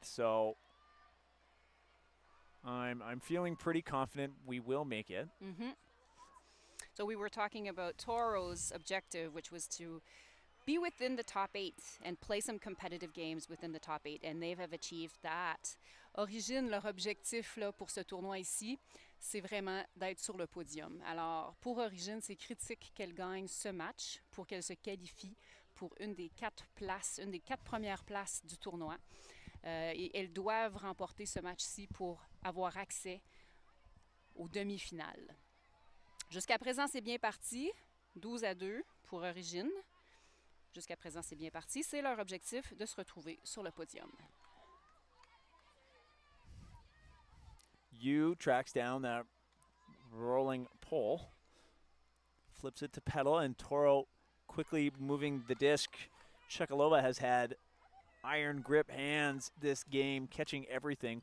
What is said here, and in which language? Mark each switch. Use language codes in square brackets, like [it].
[en] So I'm feeling pretty confident we will make it. So we were talking about Toro's objective, which was to be within the top 8 and play some competitive games within the top 8, and they have achieved that. [fr] Origine, leur objectif là, pour ce tournoi ici, c'est vraiment d'être sur le podium. Alors, pour Origine, c'est critique qu'elle gagne ce match pour qu'elle se qualifie pour une des 4 premières places du tournoi. Et elles doivent remporter ce match-ci pour avoir accès aux demi-finales. Jusqu'à présent, c'est bien parti. 12-2 pour Origine. Jusqu'à présent, c'est bien parti. C'est leur objectif de se retrouver sur le podium. [en] Yu tracks down that rolling pole, flips it to Pedal, and Toro quickly moving the disc. Shekalova has had iron grip hands this game, catching everything.